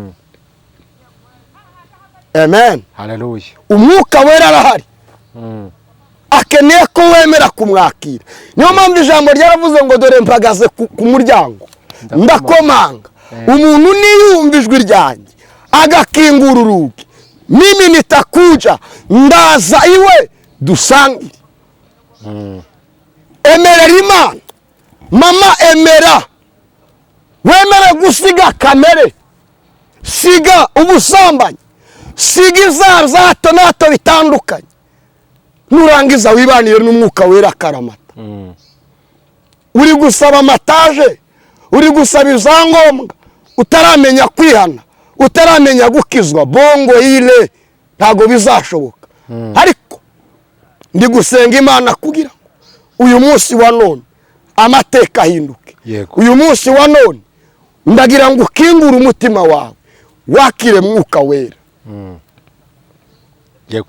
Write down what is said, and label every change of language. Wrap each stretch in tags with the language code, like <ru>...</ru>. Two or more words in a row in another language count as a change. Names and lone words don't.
<rw>Amen. Haleluya. Umwuka wera arahari, akeneye ko wemera kumwakira. Niyo mpamvu ijambo ryaravuze ngo dore mpagaze ku muryango ndakomanga, umuntu niyumva ijwi ryanjye agakingura urugi,</rw> <sw>mimi nitakuja,</sw> <rw>ndaza iwe dusangire. Emerera Imana. Mama, emera. Wemere gusiga kamere, siga ubusambanyi, siga ibyaha bya hato na hato bitandukanye. Nurangiza wibanire n'umwuka wera karamata. Uri gusaba amataje, uri gusaba ibyangombwa, utaramenya kwihana, utaramenya gukizwa, bongo ile ntago bizashoboka. Ariko ndi gusenga Imana kugira ngo uyu munsi wa none amateka ahinduke. Uyu munsi wa none ndagira ngo ukingure umutima wawe, wakire mwuka wera. Yego.</rw>